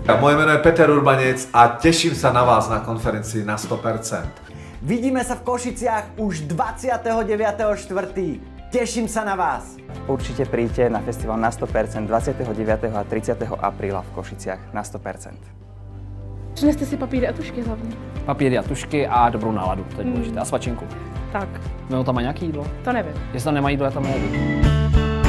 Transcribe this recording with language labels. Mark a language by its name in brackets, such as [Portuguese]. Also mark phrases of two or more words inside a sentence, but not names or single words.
[Slovak] Moje meno je Peter Urbanec a teším sa na vás na konferencii na 100%. Vidíme sa v Košiciach už 29.4. Teším sa na vás. Určite príďte na festival na 100% 29. a 30. apríla v Košiciach na 100%. [Czech] Přineste si papíry a tušky hlavně. Papíry a tušky a dobrou náladu, to je důležité. A svačinku. Tak, No tam má nějaký jídlo? to nevím. Jestli tam nemá jídlo, já tam nejedu.